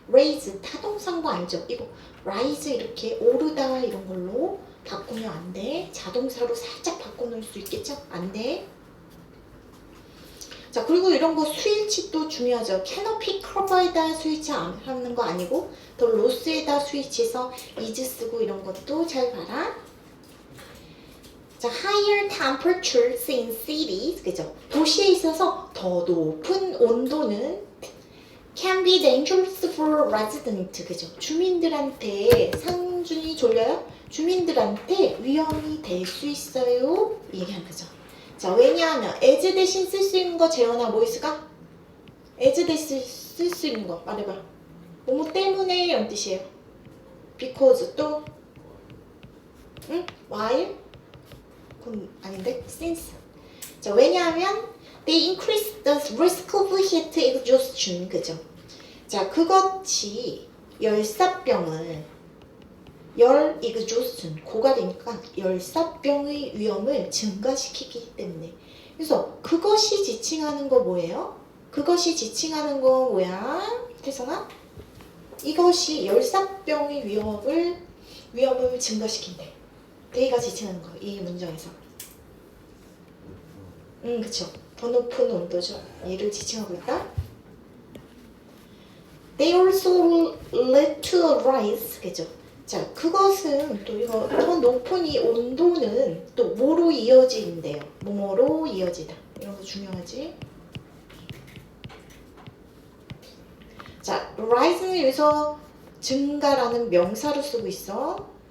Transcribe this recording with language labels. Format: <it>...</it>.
<ko>raise 타동사인 거 알죠? 이거 rise 이렇게 오르다 이런 걸로 바꾸면 안 돼. 자동사로 살짝 바꿔놓을 수 있겠죠? 안 돼. 자 그리고 이런 거 스위치도 중요하죠. 캐노피 커버에다 스위치 하는 거 아니고 더 로스에다 스위치해서 is 쓰고 이런 것도 잘 봐라.</ko> <en>자 higher temperatures in cities 그죠?</en> <ko>도시에 있어서 더 높은 온도는</ko> <en>can be dangerous for residents 그죠?</en> <ko>주민들한테 상준이 졸려요? 주민들한테 위험이 될 수 있어요 얘기한 거죠. 자 왜냐하면 as 대신 쓸 수 있는 거 재현아 뭐 있을까? as 대신 쓸 수 있는 거 말해봐. 뭐뭐 때문에 이런 뜻이에요. because 또 응? while? 그건 아닌데? since. 자 왜냐하면</ko> <en>they increase the risk of heat exhaustion 그죠?</en> <ko>자 그것이 열사병을 열 exhaustion 고갈이니까 열사병의 위험을 증가시키기 때문에. 그래서 그것이 지칭하는 거 뭐예요? 그것이 지칭하는 거 뭐야? 태성아? 이것이 열사병의 위험을 증가시킨대. 데이가 지칭하는 거, 이 문장에서. 그쵸. 더 높은 온도죠. 얘를 지칭하고 있다.</ko> <en>They also lead to a rise, 그죠?</en> <ko>자, 그것은 또 이거 더 높은 이 온도는 또 뭐로 이어진대요? 뭐로 이어지다. 이런 거 중요하지? 자, rise는 여기서 증가라는 명사로 쓰고 있어.</ko>